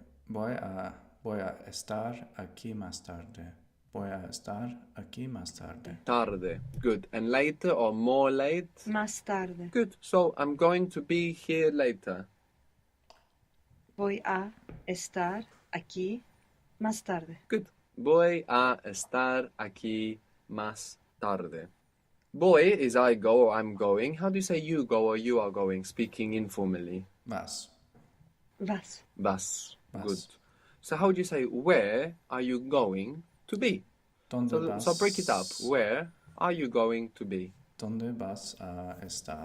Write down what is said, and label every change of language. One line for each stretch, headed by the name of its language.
Spanish: Voy a estar aquí más tarde. Voy a estar aquí más tarde.
English: tarde. Good. And later or more late?
Spanish: Más tarde.
English: Good. So I'm going to be here later.
Spanish: Voy a estar aquí más tarde.
English: Good.
Spanish: Voy a estar aquí más tarde.
English: Voy is I go or I'm going. How do you say you go or you are going, speaking informally?
Spanish: Vas. Vas. Vas. Vas.
English: Good. So how would you say where are you going to be?
Spanish: ¿Dónde vas?
English: So break it up. Where are you going to be?
Spanish: ¿Dónde vas a estar?